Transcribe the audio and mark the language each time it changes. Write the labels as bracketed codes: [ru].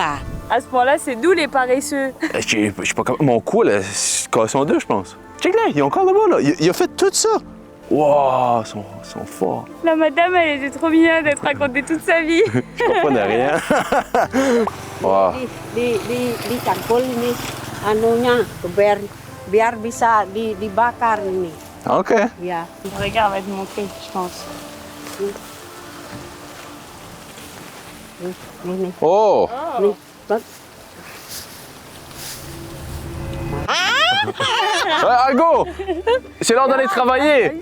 [fr] À ce point-là, c'est nous les paresseux. Je sais pas comment. Mon cou, là, c'est en deux, je pense. Check là, il est encore là-bas, là. Il a fait tout ça. Wow, ils sont forts. La madame, elle était trop mignonne d'être racontée toute sa vie. Je comprenais rien. Wow. [id] Dicangkul ini anunya biar bisa dibakar ini. OK. Ya. [fr] Regarde, elle va te montrer, je pense. [id] Ini. Oh! Nih, bak. [en] I go! [fr] C'est l'heure d'aller travailler.